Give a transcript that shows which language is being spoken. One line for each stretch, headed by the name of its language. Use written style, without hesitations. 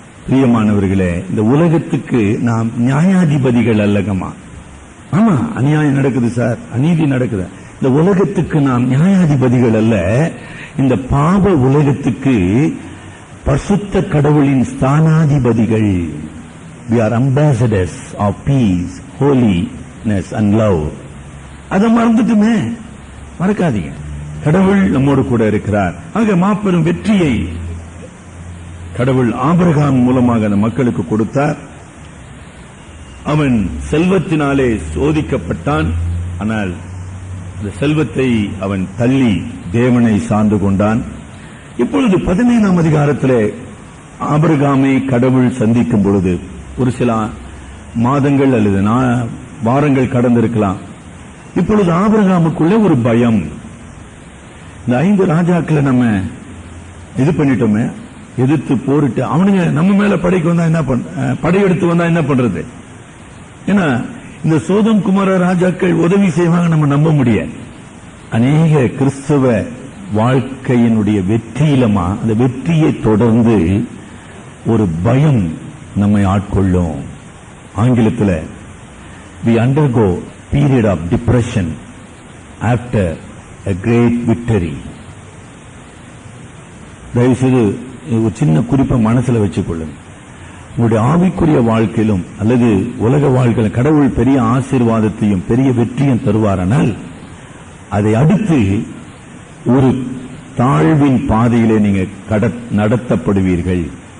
Tamil: பிரியமானவர்களே, இந்த உலகத்துக்கு நாம் நியாயாதிபதிகள் அல்லகமா? ஆமா, அநியாயம் நடக்குது சார், அநீதி நடக்குது. இந்த உலகத்துக்கு நாம் நியாயாதிபதிகள் அல்ல. இந்த பாவ உலகத்துக்கு பரிசுத்த கடவுளின் ஸ்தானாதிபதிகள்.
English: We are ambassadors of peace, holiness and love.
Tamil: அதை மறந்துட்டுமே, மறக்காதீங்க. கடவுள் நம்மோடு கூட இருக்கிறார். ஆக மாபெரும் வெற்றியை கடவுள் ஆபிரகாம் மூலமாக அந்த மக்களுக்கு கொடுத்தார். அவன் செல்வத்தினாலே சோதிக்கப்பட்டான். ஆனால் அந்த செல்வத்தை அவன் தள்ளி தேவனை சார்ந்து கொண்டான். இப்பொழுது 15ஆம் அதிகாரத்திலே ஆபிரகாமை கடவுள் சந்திக்கும் பொழுது ஒரு சில மாதங்கள் அல்லது வாரங்கள் கடந்திருக்கலாம். இப்பொழுது ஆபிரகாமுக்குள்ள ஒரு பயம். இந்த 5 ராஜாக்களை நம்ம இது பண்ணிட்டோமே, எதிர்த்து போரிட்டு அவனுங்க நம்ம மேல படைக்கு வந்தா என்ன படையெடுத்து வந்தா என்ன பண்றது? ஏன்னா இந்த சோதம் குமார ராஜாக்கள் உதவி செய்வாங்க நம்ம நம்ப முடியாது. அநேக கிறிஸ்தவ வாழ்க்கையினுடைய வெற்றியிலமா அந்த வெற்றியை தொடர்ந்து ஒரு பயம் நம்மை ஆட்கொள்ளும். ஆங்கிலத்தில்
English: we undergo period of depression after a great victory.
Tamil: தயவுசெய்து ஒரு சின்ன குறிப்பை மனசுல வச்சுக்கொள்ளுங்க. உங்களுடைய ஆவிக்குரிய வாழ்க்கையிலும் அல்லது உலக வாழ்க்கையிலும் கடவுள் பெரிய ஆசீர்வாதத்தையும் பெரிய வெற்றியும் தருவாரானால் அதை அடுத்து ஒரு தாழ்வின் பாதையிலே நீங்க நடத்தப்படுவீர்கள்.